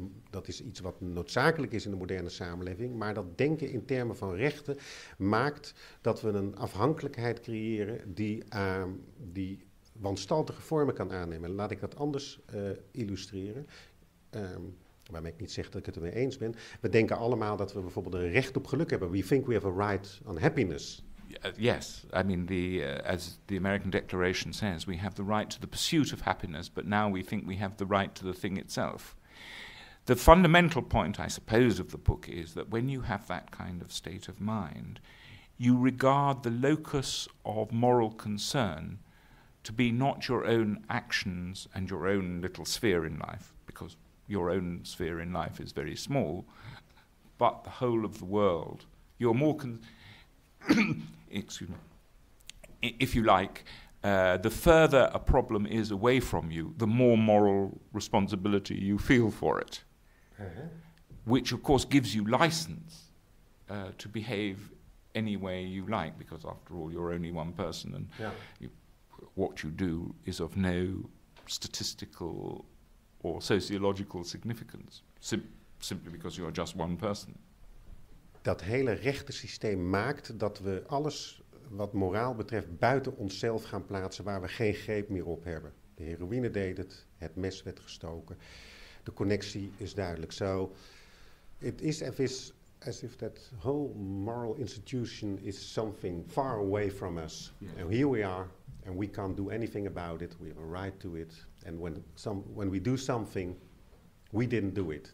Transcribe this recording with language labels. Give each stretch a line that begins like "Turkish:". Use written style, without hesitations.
Dutch: Dat is iets wat noodzakelijk is in de moderne samenleving. Maar dat denken in termen van rechten maakt dat we een afhankelijkheid creëren die wanstaltige vormen kan aannemen. Laat ik dat anders illustreren. Waarmee ik niet zeg dat ik het ermee eens ben. We denken allemaal dat we bijvoorbeeld een recht op geluk hebben.
English: We think we have a right on happiness. Yes, I mean, as the American Declaration says, we have the right to the pursuit of happiness, but now we think we have the right to the thing itself. The fundamental point, I suppose, of the book is that when you have that kind of state of mind, you regard the locus of moral concern to be not your own actions and your own little sphere in life, because your own sphere in life is very small, but the whole of the world. You're more excuse me, if you like, the further a problem is away from you, the more moral responsibility you feel for it. which of course gives you license to behave any way you like, because after all you're only one person, and what you do is of no statistical or sociological significance, simply because you're just one person.
Dutch: Dat hele rechtensysteem maakt dat we alles wat moraal betreft buiten onszelf gaan plaatsen, waar we geen greep meer op hebben. De heroïne deed het mes werd gestoken. De connectie is duidelijk.
English: So it is as if that whole moral institution is something far away from us. Yeah. And here we are, and we can't do anything about it. We have a right to it. And when we do something, we didn't do it.